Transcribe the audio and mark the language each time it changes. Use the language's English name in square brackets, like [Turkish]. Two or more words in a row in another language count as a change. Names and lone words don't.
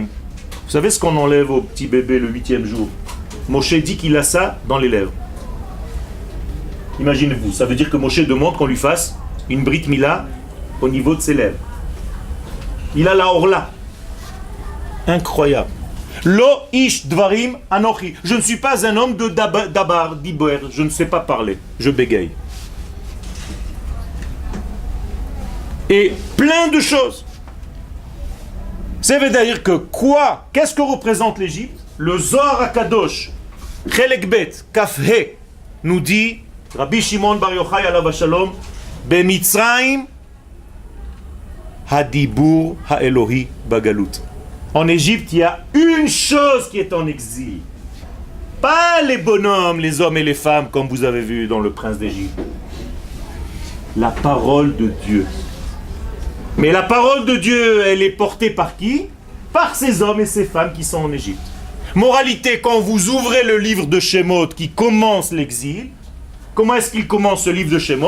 [French] Vous savez ce qu'on enlève au petit bébé le 8e jour? Moshe dit qu'il a ça dans les lèvres. Imaginez-vous, ça veut dire que Moshe demande qu'on lui fasse une [Hebrew] ברית מילה [French] au niveau de ses lèvres. Il a la orla. Incroyable. [Hebrew] לא איש דברים אנכי. [French] Je ne suis pas un homme de [Hebrew] דבר, דיבר. [French] Je ne sais pas parler. Je bégaye. Et plein de choses. Ça veut dire que quoi? Qu'est-ce que représente l'Égypte? [Hebrew] Le זוהר הקדוש, חלק ב, כ"ה, [French] nous dit, [Hebrew] רבי שמעון בר יוחאי עליו השלום, במצרים, הדיבור האלוהי בגלות. [French] En Égypte, il y a une chose qui est en exil. Pas les bonhommes, les hommes et les femmes, comme vous avez vu dans le Prince d'Égypte. La parole de Dieu. Mais la parole de Dieu, elle est portée par qui? Par ces hommes et ces femmes qui sont en Égypte. Moralité, quand vous ouvrez le livre de Shemot qui commence l'exil, comment est-ce qu'il commence ce livre de Shemot?